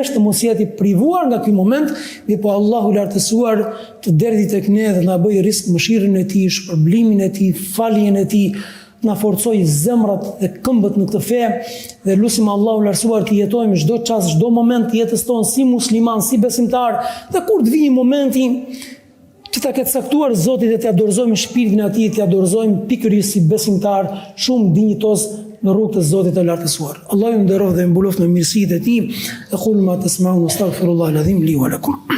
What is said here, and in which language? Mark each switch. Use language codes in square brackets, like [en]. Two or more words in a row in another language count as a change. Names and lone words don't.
[sq] të mos jeti privuar nga ky moment, po Allahu lartësuar të derdhë tek ne dhe na bëj risk mëshirën e tij, shpërblimin e tij, faljen e tij, na forcoj zemrat dhe këmbët në këtë fe dhe lutim Allahu lartësuar të jetojmë çdo çast, çdo moment të jetës tonë si musliman, si besimtar, dhe kur të vijë momenti që ta ketë saktuar Zoti dhe t'ia dorëzojmë shpirtin e Atij, t'ia dorëzojmë pikërisht si besimtar shumë dinjitos në rrugë të Zotit të lartësuar. Allahu ju nderoj dhe mbuloft me mirësitë e Tij. [ar] أقول ما تسمعون أستغفر الله العظيم لي ولكم.